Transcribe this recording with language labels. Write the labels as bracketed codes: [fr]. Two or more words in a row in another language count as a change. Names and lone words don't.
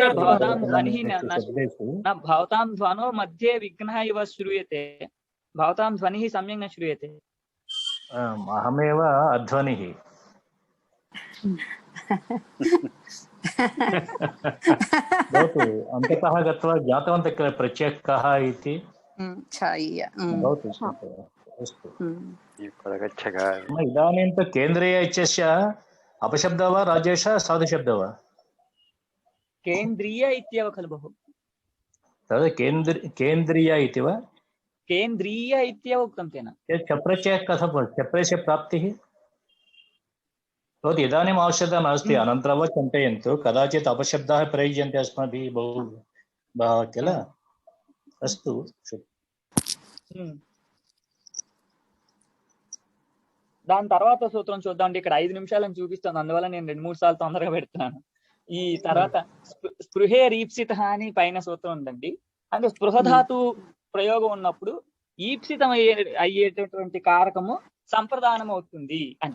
[sa] भवतां ध्वनो मध्ये विघ्नः इव श्रूयते भवतां ध्वनिः सम्यक् न श्रूयते. अहमेव अध्वनिः. भवतु अन्ततः गत्वा ज्ञातवन्तः किल प्रत्ययः इति. भवतु अस्तु. इदानीं तु केन्द्रीय इत्यस्य अपशब्दः वा राजेश साधुशब्दः वा? केन्द्रीय इत्येव खलु बहु. तद् केन्द्रीय इति वा? केन्द्रीय इत्येव उक्तं तेन. चप्रत्ययः कथं चप्रस्य प्राप्तिः? भवति इदानीम् आवश्यकता नास्ति. अनन्तरं वा चिन्तयन्तु. कदाचित् अपशब्दाः प्रयुज्यन्ते अस्माभिः बहु किल. अस्तु. [te] దాని తర్వాత సూత్రం చూద్దాం. ఇక్కడ 5 నిమిషాలను చూపిస్తాను, అందువల్ల నేను 2-3 సార్లు తొందరగా పెడుతున్నాను. ఈ తర్వాత స్పృహే ఈప్సిత అని పైన సూత్రం ఉందండి. అంటే స్పృహ ధాతు ప్రయోగం ఉన్నప్పుడు ఈప్సితం అయ్యేటటువంటి కారకము సంప్రదానం అవుతుంది అని.